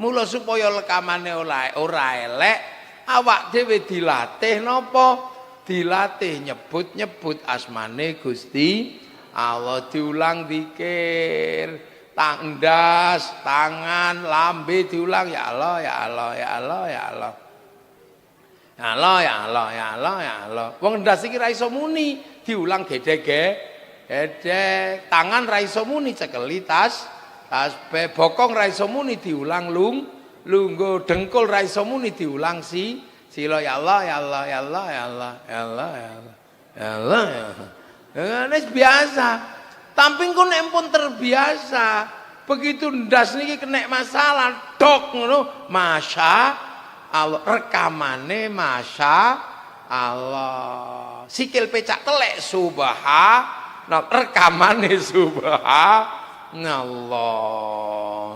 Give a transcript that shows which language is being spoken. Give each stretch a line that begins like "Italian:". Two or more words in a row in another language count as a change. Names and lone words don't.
Javanese: Mula supaya rekamane ora elek, awak dhewe dilatih napa? Dilatih nyebut-nyebut asmane Gusti Allah, diulang zikir. Tandas, tangan, lambe diulang
Arabic: يا الله، يا الله، يا الله، يا الله. يا الله، يا الله، يا الله، يا الله.
Javanese: Wong ndas iki ra iso muni, diulang gedek, tangan ra iso muni cekeli tasbih, bokong ra iso muni diulang lungguh, dengkul ra iso muni diulang sila
Arabic: يا الله، يا الله، يا الله، يا الله، يا الله، يا الله. يا الله، يا الله.
Javanese: Wis biasa. Tamping ku nek pun terbiasa, begitu ndas niki kena masalah, dok ngono,
Arabic: ما شاء الله,
Javanese: rekamane
Arabic: ما شاء الله.
Javanese: Sikil pecak telek subhanallah, rekamane subhanallah.